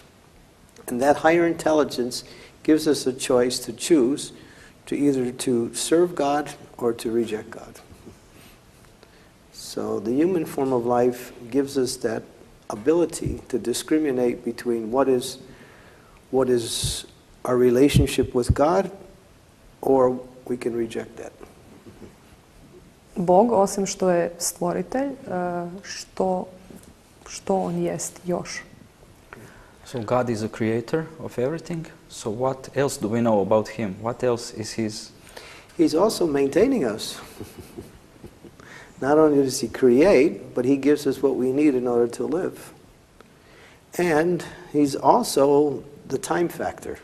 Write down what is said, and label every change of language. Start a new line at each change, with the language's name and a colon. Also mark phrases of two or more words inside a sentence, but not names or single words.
English: And that higher intelligence gives us a choice to choose to either to serve God or to reject God. So the human form of life gives us that ability to discriminate between what is our relationship with God, or we can reject that.
Croatian: Bog, osim što je stvoritelj, što on jest još?
English: So God is a creator of everything. So what else do we know about him? What else is his? He's also maintaining us. Not only does he create, but he gives us what we need in order to live. And he's also the time factor.